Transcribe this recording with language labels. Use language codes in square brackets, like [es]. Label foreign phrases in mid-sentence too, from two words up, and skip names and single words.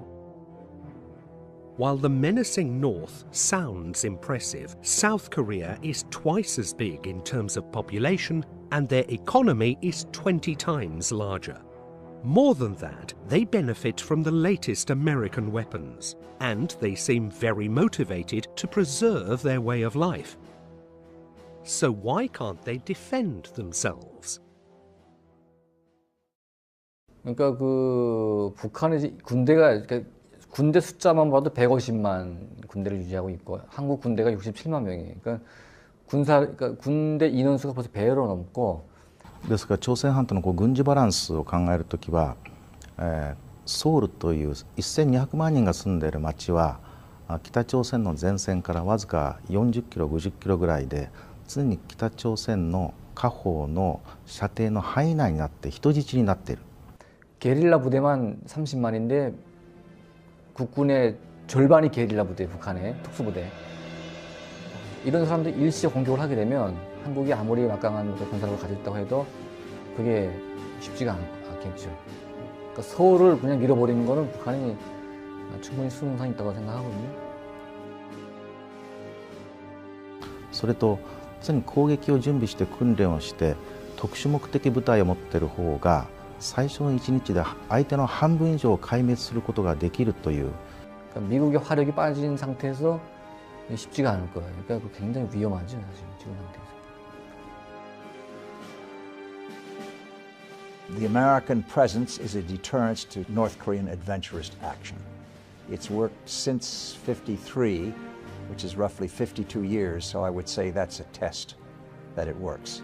[en] While the menacing North sounds impressive, South Korea is twice as big in terms of population, and their economy is 20 times larger. More than that, they benefit from the latest American weapons, and they seem very motivated to preserve their way of life. So why can't they defend themselves? [ko] 그러니까 그 북한의 군대가 군대 숫자만 봐도 150만 군대를 유지하고 있고 한국 군대가 67만 명이에요. 그러니까 군대 인원수가 벌써 배로 넘고. [ja] ですから朝鮮半島の軍事バランスを考えるときは、ソウルという1200万人が住んでいる町は北朝鮮の前線からわずか40キロ50キロぐらいで常に北朝鮮の下方の射程の範囲内になって人質になっている。 [ko] 게릴라 부대만 30만인데 국군의 절반이 게릴라 부대, 북한의 특수부대. 이런 사람들이 일시 공격을 하게 되면 한국이 아무리 막강한 군사력을 가지고 있다고 해도 그게 쉽지가 않겠죠. 그러니까 서울을 그냥 밀어버리는 거는 북한이 충분히 수능상이 있다고 생각하거든요. [ja] それと常に攻撃を準備して訓練をして特殊目的部隊を持っている方が最初の1日で相手の半分以上を壊滅することができるという。 [ko] 그러니까 미국의 화력이 빠진 상태에서 쉽지가 않을 거예요. 그러니까 굉장히 위험하죠, 사실 지금 상태에서. [en] The American presence is a deterrence to North Korean adventurous action. It's worked since '53, which is roughly 52 years, so I would say that's a test that it works.